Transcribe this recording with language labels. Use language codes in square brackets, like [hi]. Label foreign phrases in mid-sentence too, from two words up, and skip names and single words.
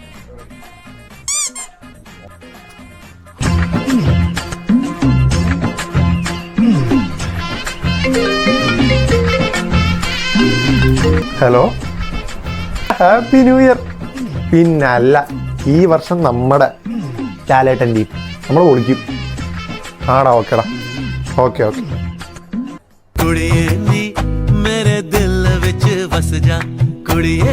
[ml] ഹലോ, [en] happy new year. [ml] പിന്നല്ല, ഈ വർഷം നമ്മുടെ ലാലേട്ടൻ ടീം നമ്മൾ വിളിക്കും. ആടാ, ഓക്കേടാ, [en] okay okay. [pa] ਕੁੜੀਏ ਨੀ ਮੇਰੇ ਦਿਲ ਵਿਚ ਵੱਸ ਜਾ ਕੁੜੀਏ।